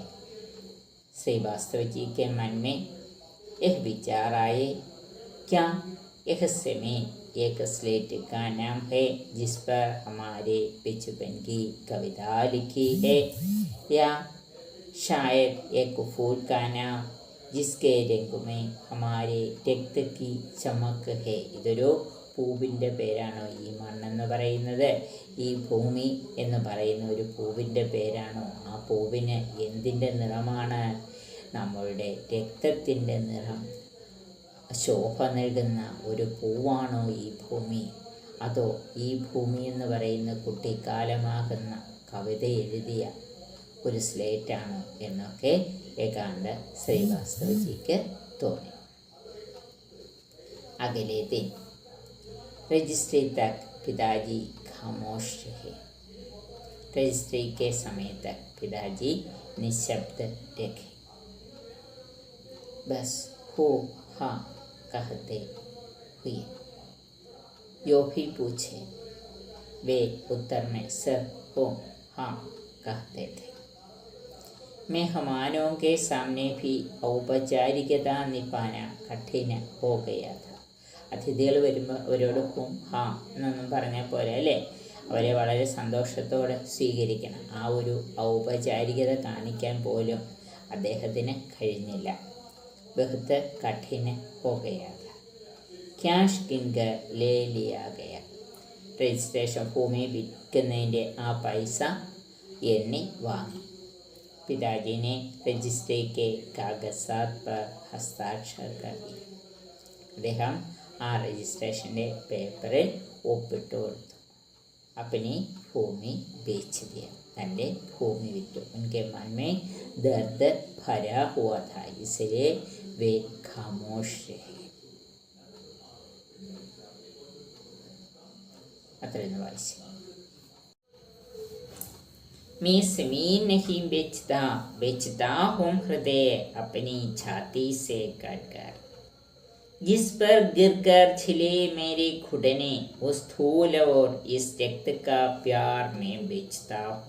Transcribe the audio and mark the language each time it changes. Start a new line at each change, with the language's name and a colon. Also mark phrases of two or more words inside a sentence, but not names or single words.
Hindi: श्रीवास्तव जी के मन में यह विचार आए, क्या यह ज़मीन एक स्लेट का नाम है जिस पर हमारे बचपन की कविता लिखी है, या शायद एक फूल का नाम जिसके रंग में हमारे രക്ത की चमक है।
Malayalam: ഇതൊരു പൂവിൻ്റെ പേരാണോ ഈ മണ്ണെന്ന് പറയുന്നത്? ഈ ഭൂമി എന്ന് പറയുന്ന ഒരു പൂവിൻ്റെ പേരാണോ? ആ പൂവിന് എന്തിൻ്റെ നിറമാണ്? നമ്മളുടെ രക്തത്തിൻ്റെ നിറം ശോഭ നൽകുന്ന ഒരു പൂവാണോ ഈ ഭൂമി? അതോ ഈ ഭൂമി എന്ന് പറയുന്ന കുട്ടിക്കാലമാകുന്ന കവിത എഴുതിയ ഒരു സ്ലേറ്റാണോ എന്നൊക്കെ एकांत श्रीवास्तव
Hindi: जी के
Malayalam: തോന്നി.
Hindi: अगले दिन रजिस्ट्री तक पिताजी खामोश रहे. रजिस्ट्री के समय तक पिताजी निशब्द रहे. बस हो हाँ कहते हुए जो भी पूछे वे उत्तर में सर हो हाँ कहते थे. मेहमानों के सामने भी औपचारिकता निभाना कठिन हो गया था.
Malayalam: അതിഥികൾ വരുമ്പോൾ അവരോടൊപ്പം ഹാ എന്നൊന്നും പറഞ്ഞാൽ പോലെ അല്ലേ, അവരെ വളരെ സന്തോഷത്തോടെ സ്വീകരിക്കണം. ആ ഒരു ഔപചാരികത കാണിക്കാൻ പോലും അദ്ദേഹത്തിന് കഴിഞ്ഞില്ല.
Hindi: बहुत कठिन हो गया था. कैश गिनकर ले लिया गया.
Malayalam: രജിസ്ട്രേഷൻ ഭൂമി വിൽക്കുന്നതിൻ്റെ ആ പൈസ എണ്ണി വാങ്ങി.
Hindi: पिताजी ने रजिस्ट्री के कागजात पर हस्ताक्षर कर दिए.
Malayalam: അദ്ദേഹം ആ രജിസ്ട്രേഷൻ്റെ പേപ്പറിൽ ഒപ്പിട്ട് കൊടുത്തു.
Hindi: अपनी भूमि बेच दिया.
Malayalam: തൻ്റെ ഭൂമി വിറ്റു.
Hindi: उनके मन में दर्द भरा हुआ था, इसलिए वे खामोश रहे.
Malayalam: അത്രയെന്ന് വായിച്ചു.
Hindi: मैं ज़मीन नहीं बेचता, बेचता हूँ हृदय अपनी छाती से काटकर. जिस पर गिरकर छिले मेरे घुटने उस धूल और इस रक्त का प्यार मैं बेचता हूँ.